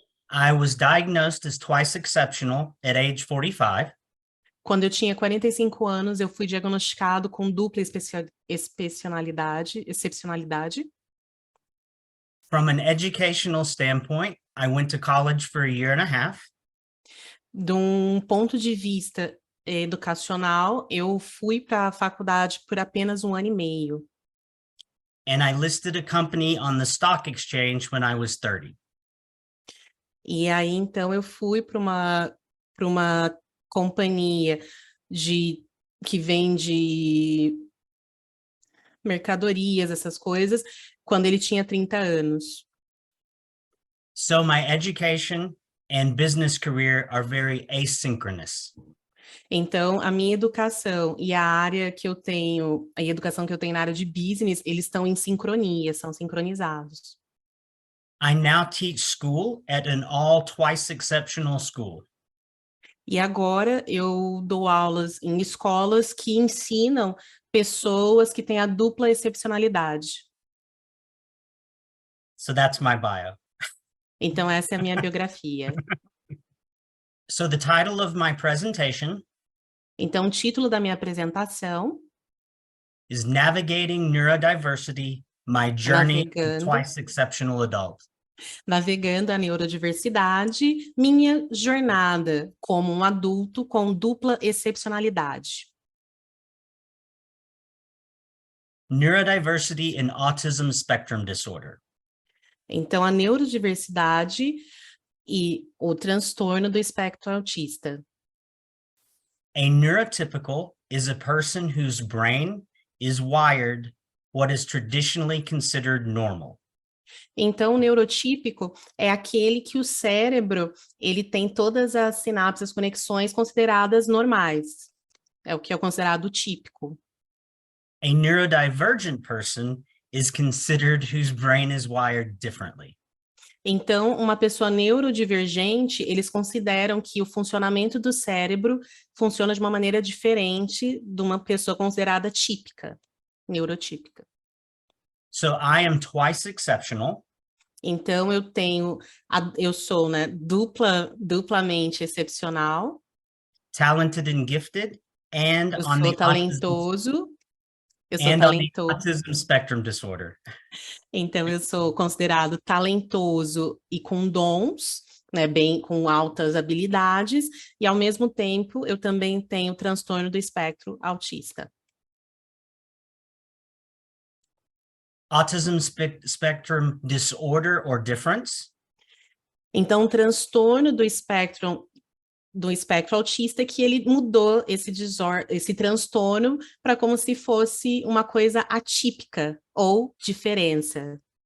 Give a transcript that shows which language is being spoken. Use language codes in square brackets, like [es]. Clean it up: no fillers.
[en] I was diagnosed as twice exceptional at age 45. [pt] Quando eu tinha 45 anos, eu fui diagnosticado com dupla excepcionalidade. [en] From an educational standpoint, I went to college for a year and a half. [pt] De um ponto de vista educacional, eu fui para a faculdade por apenas 1 ano e meio. [en] And I listed a company on the stock exchange when I was 30. [pt] E aí, então, eu fui para uma companhia que vende mercadorias, essas coisas, quando ele tinha 30 anos. [en] So my education and business career are very asynchronous. [pt] Então, a minha educação e a educação que eu tenho na área de business, eles estão em sincronia, são sincronizados. [en] I now teach school at an all twice exceptional school. [pt] E agora eu dou aulas em escolas que ensinam pessoas que têm a dupla excepcionalidade. [en] So that's my bio. [pt] Então, essa é a minha biografia. [en] So the title of my presentation [pt] Então, o título da minha apresentação [en] is Navigating Neurodiversity, My Journey to Twice Exceptional Adult. [pt] Navegando a neurodiversidade, minha jornada como um adulto com dupla excepcionalidade. [en] Neurodiversity in Autism Spectrum Disorder. [pt] Então, a neurodiversidade e o transtorno do espectro autista. [en] A neurotypical is a person whose brain is wired what is traditionally considered normal. [pt] Então, o neurotípico é aquele que o cérebro, ele tem todas as sinapses, as conexões consideradas normais. É o que é considerado típico. [en] A neurodivergent person is considered whose brain is wired differently. [pt] Então, uma pessoa neurodivergente, eles consideram que o funcionamento do cérebro funciona de uma maneira diferente de uma pessoa considerada típica, neurotípica. [en] So I am twice exceptional. [pt] Então, eu sou, né, duplamente excepcional. [en] Talented and gifted, and [pt] Eu [en] on [pt] sou [en] the [pt] talentoso. Eu sou [en] on the [pt] talentoso. [en] autism spectrum disorder. [pt] Então, eu sou considerado talentoso e com dons, né, com altas habilidades, e ao mesmo tempo eu também tenho transtorno do espectro autista. [en] Autism spectrum disorder or difference. [pt] Então, o transtorno do espectro autista é que ele mudou esse transtorno para como se fosse uma coisa atípica ou diferença.